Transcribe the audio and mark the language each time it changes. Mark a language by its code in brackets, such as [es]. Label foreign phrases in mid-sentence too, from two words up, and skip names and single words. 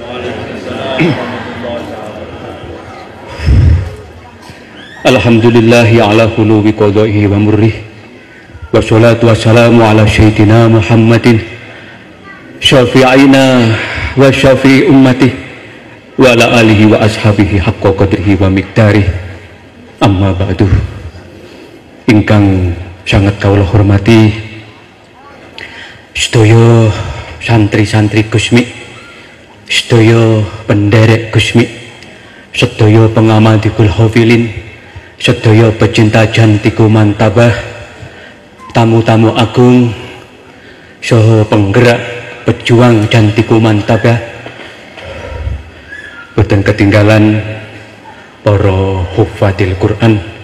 [ar] الحمد لله على حلو قضائه ومره، والصلاة والسلام على سيدنا محمد شفيعنا وشافع أمتي وعلى آله وأصحابه حق قدره ومقداره. أما بعد. [jv] Ingkang sangat kawula hormati sedaya santri-santri Gusmi, sedaya penderek Gusmi, sedaya pengamadikul hafilin, sedaya pecinta jantiku mantabah, tamu-tamu agung, saha penggerak pejuang jantiku mantabah, boten ketinggalan para [ar] حفاظ القرآن.